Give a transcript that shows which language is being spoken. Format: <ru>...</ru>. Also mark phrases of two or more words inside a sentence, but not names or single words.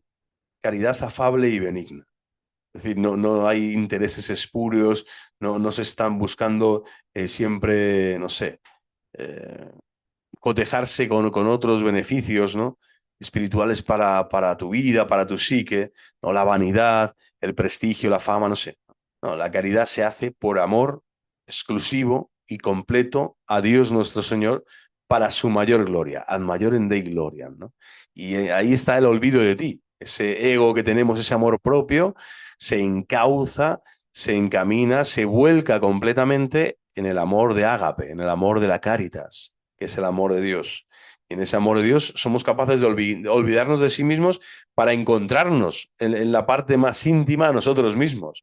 <es>Caridad afable y benigna. Es decir, no hay intereses espurios, no se están buscando siempre, no sé, eh, cotejarse con otros beneficios, ¿no? Espirituales para tu vida, para tu psique, ¿no? La vanidad, el prestigio, la fama, no sé. No, la caridad se hace por amor exclusivo y completo a Dios nuestro Señor para su mayor gloria,</es> <la>ad maiorem Dei gloriam,</la> <es>¿no? Y ahí está el olvido de ti. Ese ego que tenemos, ese amor propio, se encauza, se encamina, se vuelca completamente en el amor de ágape, en el amor de la caritas, que es el amor de Dios. Y en ese amor de Dios somos capaces de olvidarnos de sí mismos para encontrarnos en la parte más íntima a nosotros mismos.</es>